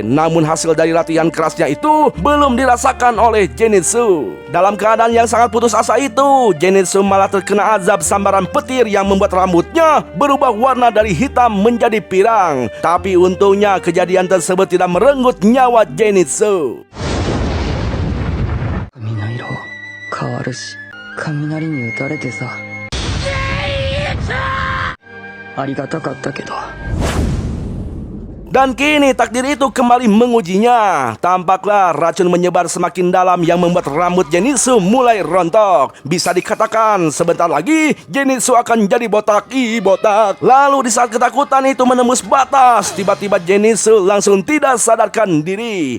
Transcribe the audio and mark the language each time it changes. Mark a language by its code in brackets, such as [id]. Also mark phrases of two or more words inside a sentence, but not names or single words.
[id] Namun hasil dari latihan kerasnya itu belum dirasakan oleh Zenitsu. Dalam keadaan yang sangat putus asa itu, Zenitsu malah terkena azab sambaran petir yang membuat rambutnya berubah warna dari hitam menjadi pirang. Tapi untungnya kejadian tersebut tidak merenggut nyawa Zenitsu. [ja] 髪の色変わるし、雷に打たれてさ、ありがたかったけど。 [id] Dan kini takdir itu kembali mengujinya. Tampaklah racun menyebar semakin dalam yang membuat rambut Zenitsu mulai rontok. Bisa dikatakan sebentar lagi Zenitsu akan jadi botak. Botak. Lalu di saat ketakutan itu menembus batas, tiba-tiba Zenitsu langsung tidak sadarkan diri.